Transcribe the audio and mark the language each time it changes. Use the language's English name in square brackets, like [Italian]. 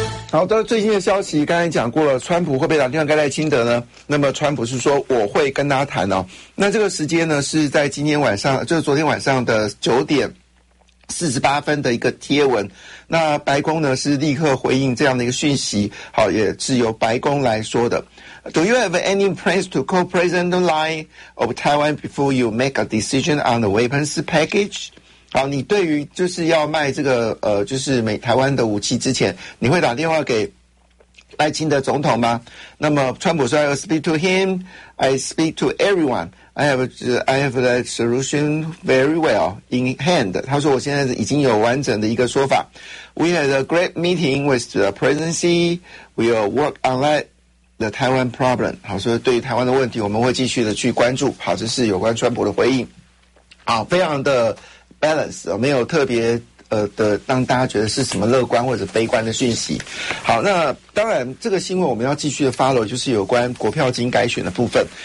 [Chinese] 好，到最新的消息，刚才讲过了，川普会不会打电话给赖清德呢？那么川普是说我会跟他谈哦。那这个时间呢，是在今天晚上，就是昨天晚上的9:48的一个贴文。那白宫呢是立刻回应这样的一个讯息，好，也是由白宫来说的。 [English] Do you have any plans to call President Lai of Taiwan before you make a decision on the weapons package? [Chinese] 好，你对于就是要卖这个就是台湾的武器之前，你会打电话给赖清德总统吗？那么川普说 [English] ，I'll speak to him, I speak to everyone, I have that solution very well in hand。 [Chinese] 他说我现在已经有完整的一个说法。 [English] We had a great meeting with the presidency. We'll work on that. The Taiwan problem. [Chinese] 好，所以对于台湾的问题，我们会继续的去关注。好，这是有关川普的回应。好，非常的 balance， 没有特别的让大家觉得是什么乐观或者悲观的讯息。好，那当然这个新闻我们要继续的 follow， 就是有关国票金改选的部分。